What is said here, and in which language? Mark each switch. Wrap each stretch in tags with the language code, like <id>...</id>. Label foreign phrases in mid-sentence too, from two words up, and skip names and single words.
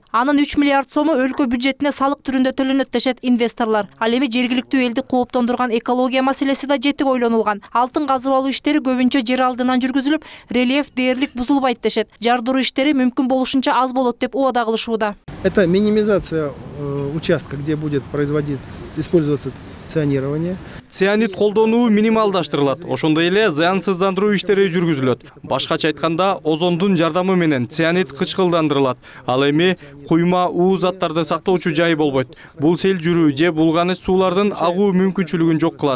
<ky>Анын 3 миллиард сому өлкө бюджетине салык түрүндө төлөнөт дешет инвесторлор. Ал эми жергиликтүү элди кооптондурган экология маселеси да жетик ойлонулган. Алтын казып алуу иштери көбүнчө жер алдынан жүргүзүлүп, рельеф дээрлик бузулбайт дешет. Жардыруу иштери мүмкүн болушунча аз болот деп убада кылышууда.</ky> <ru>Это минимизация участка, где будет использоваться цианирование.</ru> <ky>Цианид колдонуу минималдаштырылат. Ошондой эле зыянсыздандыруу иштери жүргүзүлөт. Башкача айтканда, озондун жардамы менен цианид кычкылдандырылат. Ал эми куйма уу заттарды сактоочу жай болбойт. Бул сел жүрүү же булганыч суулардын агуу мүмкүнчүлүгүн жок кылат.</ky>